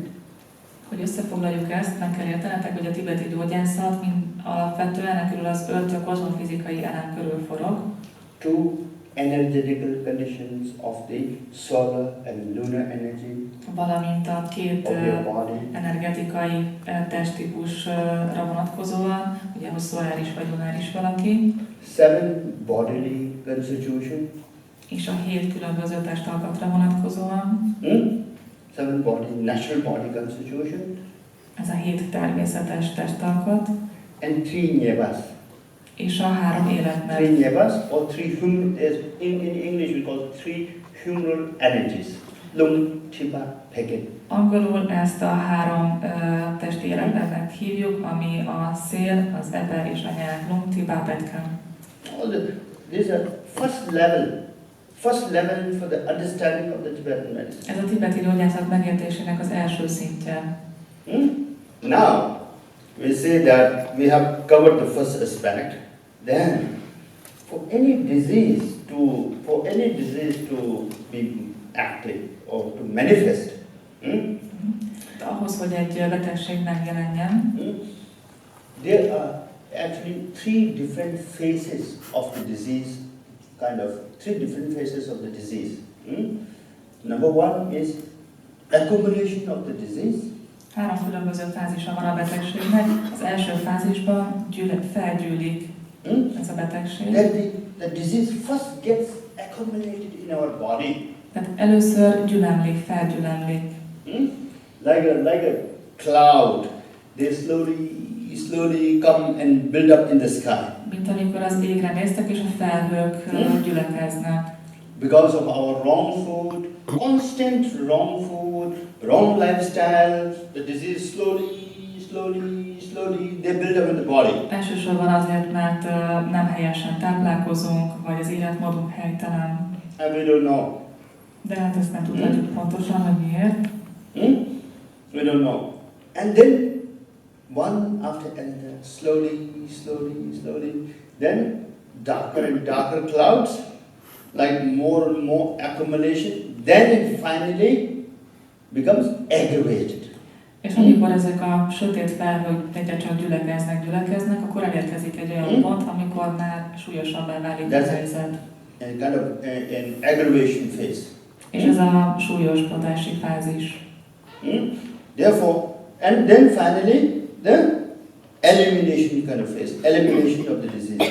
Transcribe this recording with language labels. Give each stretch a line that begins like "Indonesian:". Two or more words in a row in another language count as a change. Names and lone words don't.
Hungarian: Hogy összefoglaljuk ezt, meg kell értenetek, hogy a tibeti gyógyászat alapvetően körül az 5 kozmofizikai elem körül forog.
English: 2 energetical conditions of the solar and lunar energy,
Hungarian: valamint a 2 energetikai testtípusra vonatkozóan, ugye, hogy szoláris vagy lunáris valaki.
English: 7 bodily constitution,
Hungarian: és a 7 különböző testalkatra vonatkozóan.
English: 7 body, natural body constitution.
Hungarian: Ez a 7 természetes testalkat.
English: And 3 nyevas.
Hungarian: És a 3 életmód.
Tibetan: 3 nyevas,
English: or 3 human, in English we call 3 human energies.
Tibetan: Lung, chiba, peket.
Hungarian: Angolul ezt a 3 testi életmódnak hívjuk, ami a szél, az eper és a nyelv,
Tibetan: lung, chiba, petka.
English: These are first level for the understanding of the Tibetan medicine.
Hungarian: Ez a tibeti gyógyászat megértésének az első szintje.
English: Now, we say that we have covered the first aspect. Then, for any disease to be active or to manifest,
Hungarian: ahhoz, hogy egy betegség megjelenjen,
English: there are actually 3 different phases of the disease. 3 different phases of the disease. Number 1 is accumulation of the disease.
Hungarian: 3 különböző fázisa van a betegségnek. Az első fázisban felgyűlik ez a betegség.
English: The disease first gets accumulated in our body.
Hungarian: Tehát először gyülemlik, felgyülemlik.
English: Like a cloud, they slowly come and build up in the sky.
Hungarian: Mint amikor az égre néztek, és a felhők gyülekeznek.
English: Because of our wrong food, constant wrong food, wrong lifestyle, the disease slowly, they build up in the body.
Hungarian: Elsősorban azért, mert nem helyesen táplálkozunk, vagy az életmódunk helytelen.
English: And we don't know.
Hungarian: De hát ezt nem tudhatjuk pontosan, hogy miért.
English: We don't know. And then, one after another, slowly, then darker and darker clouds, like more and more accumulation, then it finally becomes aggravated.
Hungarian: És amikor ezek a sötét felhők egyre csak gyülekeznek, akkor elérkezik egy olyan pont, amikor már súlyosabbá válik a helyzet.
English: Kind of an aggravation phase.
Hungarian: És ez a súlyosbodási fázis.
English: Therefore, and then finally, the elimination kind of phase, elimination of the disease.